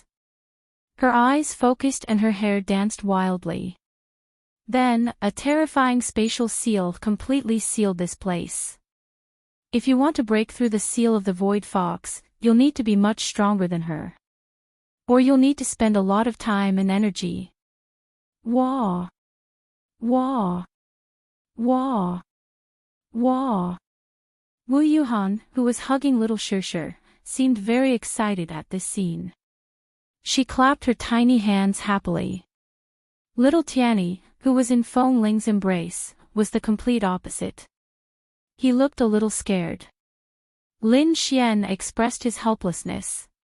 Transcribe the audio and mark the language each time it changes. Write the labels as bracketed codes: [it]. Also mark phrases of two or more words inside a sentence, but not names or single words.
[en] Her eyes focused and her hair danced wildly. Then, a terrifying spatial seal completely sealed this place. If you want to break through the seal of the Void Fox, you'll need to be much stronger than her. Or you'll need to spend a lot of time and energy. Wah! Wah! Wah! Wah! Wu Yuhan, who was hugging little Shishir, seemed very excited at this scene. She clapped her tiny hands happily. Little Tianyi, who was in Feng Ling's embrace, was the complete opposite. He looked a little scared. Lin Xian expressed his helplessness.